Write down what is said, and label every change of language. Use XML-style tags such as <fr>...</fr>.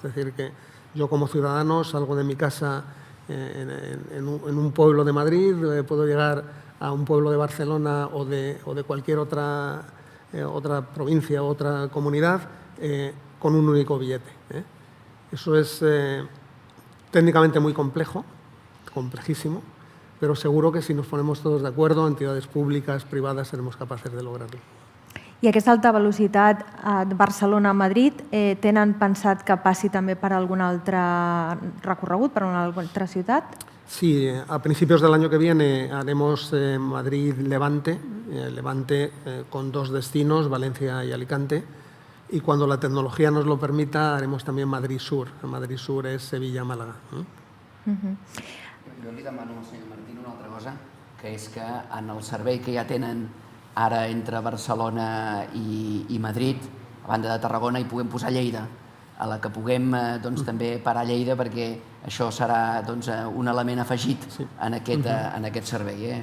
<es>Es decir, que yo como ciudadano salgo de mi casa en un pueblo de Madrid, puedo llegar a un pueblo de Barcelona o de cualquier otra provincia o otra comunidad con un único billete. Eso es técnicamente muy complejo, complejísimo, pero seguro que si nos ponemos todos de acuerdo, entidades públicas, privadas, seremos capaces de lograrlo.</es> <ca>I aquesta alta velocitat de Barcelona a Madrid, tenen pensat que passi també per algun altre recorregut, per una altra ciutat?</ca> <es>Sí, a principios del año que viene haremos Madrid-Levante, Levante con dos destinos, Valencia y Alicante, y cuando la tecnología nos lo permita haremos también Madrid-Sur. Madrid-Sur es Sevilla-Málaga.</es> <ca>Jo li demano al senyor Martín una altra cosa, que és que en el servei que ja tenen ara entre Barcelona i Madrid, a banda de Tarragona, hi puguem posar Lleida. a la que puguem també parar a Lleida, perquè això serà un element afegit en aquest servei.</ca>